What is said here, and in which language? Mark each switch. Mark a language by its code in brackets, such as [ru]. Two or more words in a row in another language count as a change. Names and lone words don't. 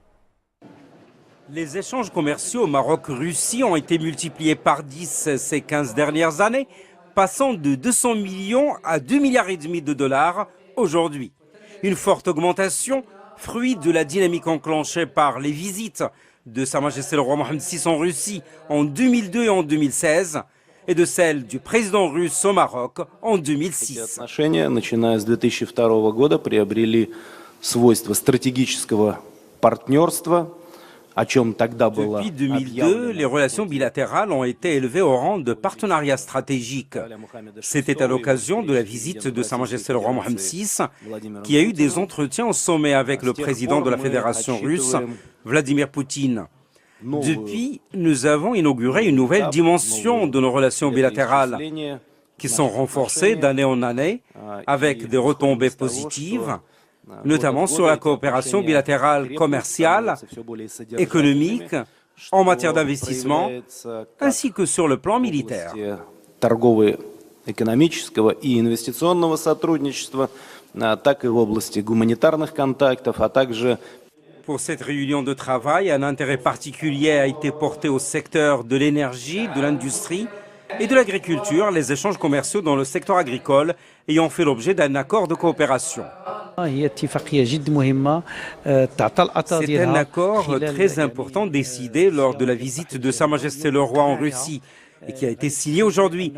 [fr] Les échanges commerciaux Maroc-Russie ont été multipliés par 10 ces 15 dernières années, passant de 200 millions à 2,5 milliards de dollars aujourd'hui. Une forte augmentation, fruit de la dynamique enclenchée par les visites de Sa Majesté le roi Mohammed VI en Russie en 2002 et en 2016 et de celle du président russe au Maroc en 2006. [ru] Начиная с 2002 года приобрели свойства стратегического партнерства. [fr] Depuis 2002, les relations bilatérales ont été élevées au rang de partenariat stratégique. C'était à l'occasion de la visite de Sa Majesté le roi Mohammed VI qui a eu des entretiens au sommet avec le président de la Fédération russe, Vladimir Poutine. Depuis, nous avons inauguré une nouvelle dimension de nos relations bilatérales qui sont renforcées d'année en année avec des retombées positives, notamment sur la coopération bilatérale commerciale, économique, en matière d'investissement, ainsi que sur le plan militaire. [ru] Экономического и инвестиционного сотрудничества, так и в области гуманитарных контактов, а также. [fr] Pour cette réunion de travail, un intérêt particulier a été porté au secteur de l'énergie, de l'industrie et de l'agriculture, les échanges commerciaux dans le secteur agricole ayant fait l'objet d'un accord de coopération. C'est un accord très important décidé lors de la visite de Sa Majesté le roi en Russie et qui a été signé aujourd'hui.